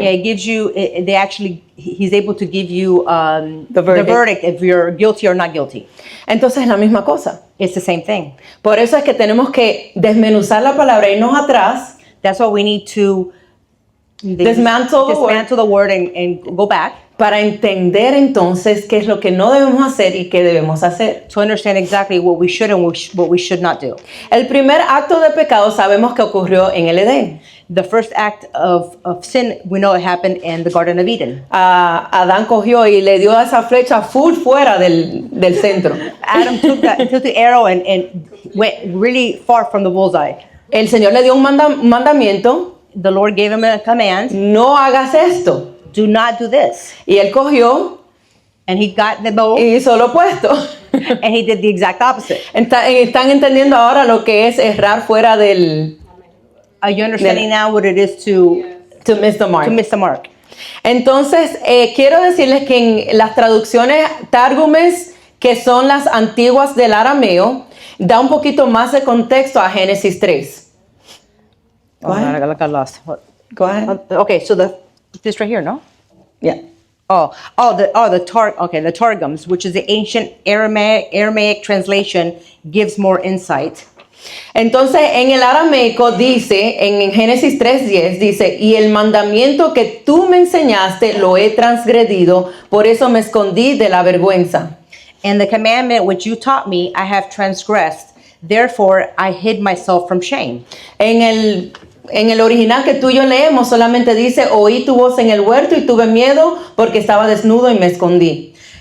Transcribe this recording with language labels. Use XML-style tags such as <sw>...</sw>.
<en>Yeah, it gives you, he's able to give you The verdict. if you're guilty or not guilty.</en> <es>Entonces es la misma cosa.</es> <en>It's the same thing.</en> <es>Por eso es que tenemos que desmenuzar la palabra, irnos atrás,</es> <en>That's why we need to Dismantle the word. and go back</en> <es>para entender entonces qué es lo que no debemos hacer y qué debemos hacer.</es> <en>to understand exactly what we should and what we should not do.</en> <es>El primer acto de pecado sabemos que ocurrió en el Edén.</es> <en>The first act of sin, we know it happened in the Garden of Eden.</en> <es>Adán cogió y le dio esa flecha full fuera del centro.</es> <en>Adam took the arrow and went really far from the bullseye.</en> <es>El Señor le dio un mandamiento,</es> <en>The Lord gave him a command,</en> <es>no hagas esto.</es> <en>do not do this.</en> <es>Y él cogió</es> <en>And he got the bow</en> <es>y hizo lo opuesto.</es> <en>and he did the exact opposite.</en> <es>Están entendiendo ahora lo que es errar fuera del...</es> <en>Are you understanding now what it is to miss the mark. miss the mark?</en> <es>Entonces, quiero decirles que en las traducciones Targumes, que son las antiguas del arameo, da un poquito más de contexto a Génesis 3.</es> <en>Go ahead. I got lost. What? Go ahead. Okay, so this right here, no? Yeah. The Targums, which is the ancient Aramaic translation, gives more insight.</en> <es>Entonces, en el arameico dice, en Génesis 3:10, dice, y el mandamiento que tú me enseñaste lo he transgredido, por eso me escondí de la vergüenza.</es> <en>And the commandment which you taught me, I have transgressed. Therefore, I hid myself from shame.</en> <es>En el original que tú y yo leemos solamente dice, oí tu voz en el huerto y tuve miedo porque estaba desnudo y me escondí.</es>